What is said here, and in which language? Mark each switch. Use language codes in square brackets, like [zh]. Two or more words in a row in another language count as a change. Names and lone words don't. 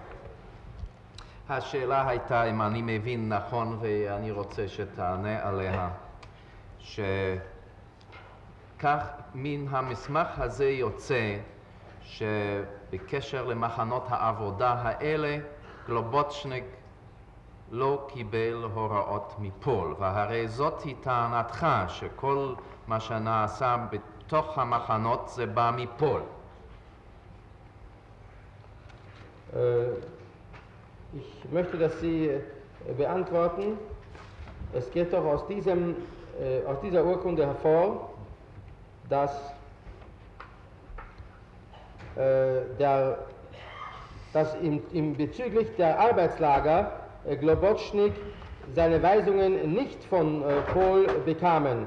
[he] השאלה הייתה, אם אני מבין נכון, ואני רוצה שתענה עליה, שכך מן המסמך הזה יוצא שבקשר למחנות העבודה האלה, גלובוצ'ניק לא קיבל הוראות מפול, והרי זאת היא טענתך, שכל מה שנעשה בתוך המחנות זה בא מפול. [de] Ich möchte, dass Sie beantworten. Es geht doch aus dieser Urkunde hervor, dass bezüglich der Arbeitslager Globocnik seine Weisungen nicht von Pol bekamen.